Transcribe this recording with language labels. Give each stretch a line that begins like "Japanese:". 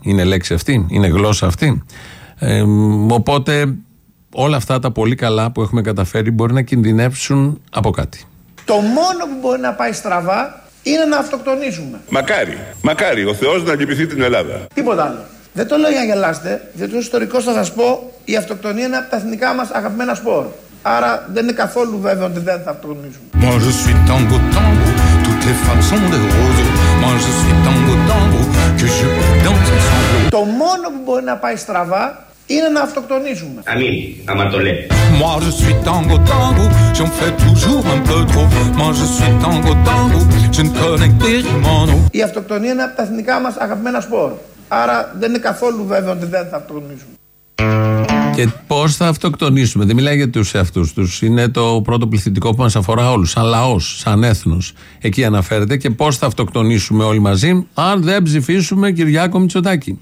Greek: Είναι λέξη αυτή, είναι γλώσσα αυτή. Οπότε όλα αυτά τα πολύ καλά που έχουμε καταφέρει μπορεί να κινδυνεύσουν από κάτι. Το μόνο που μπορεί να πάει στραβά είναι να αυτοκτονήσουμε. Μακάρι, μακάρι, ο Θεός να λυπηθεί την Ελλάδα. Τίποτα άλλο. Δεν το λέω για να γελάστε, διότι ως ιστορικός θα σας πω, η αυτοκτονία είναι από τα εθνικά μας αγαπημένα σπορ. Άρα δεν είναι καθόλου βέβαιο ότι δεν θα αυτοκτονήσουμε.
French: Moi je suis tango tango, toutes les femmes sont des roses. Moi je suis tango tango, que je danse ensemble.
Greek: Το μόνο που μπορεί να πάει στραβά είναι να αυτοκτονήσουμε. Αμήν, άμα το λέει.
French: Moi je suis tango tango, j'en fais toujours un peu trop. Moi je suis tango tango, je ne connais que Périmano.
Greek: Η αυτοκτονία είναι από τα εθνικά μας αγαπημένα σπορ. Άρα δεν είναι καθόλου βέβαιο ότι δεν θα αυτοκτονήσουμε. Και πώς θα αυτοκτονήσουμε, δεν μιλάει για τους εαυτούς τους. Είναι το πρώτο πληθυντικό που μας αφορά όλους, σαν λαός, σαν έθνος. Εκεί αναφέρεται και πώς θα αυτοκτονήσουμε όλοι μαζί, αν δεν ψηφίσουμε Κυριάκο Μητσοτάκη.